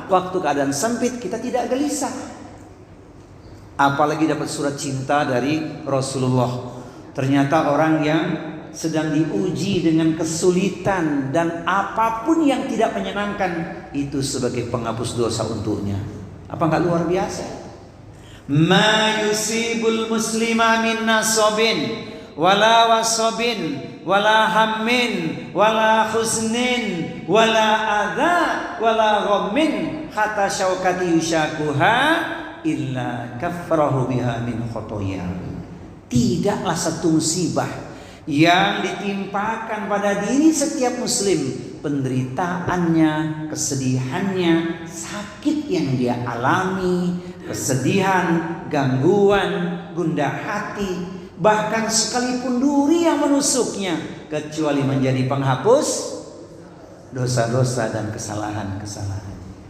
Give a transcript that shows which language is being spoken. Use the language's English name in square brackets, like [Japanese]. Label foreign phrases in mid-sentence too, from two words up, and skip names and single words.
[Indonesian] Waktu keadaan sempit, kita tidak gelisah. Apalagi dapat surat cinta dari Rasulullah. Ternyata orang yang sedang diuji dengan kesulitan dan apapun yang tidak menyenangkan, itu sebagai penghapus dosa untuknya. Apa enggak luar biasa? [Arabic] ما يصيب المسلم من نصب ولا وصب ولا هم ولا حزن ولا أذى ولا غم حتى الشوكة يشاكها إلا كفره بها من خطايا. [Indonesian] Tidaklah satu musibah yang ditimpakan pada diri setiap muslim penderitaannya, kesedihannya, sakit yang dia alami, kesedihan, gangguan, gundah hati, bahkan sekalipun duri yang menusuknya, kecuali menjadi penghapus dosa-dosa dan kesalahan-kesalahan.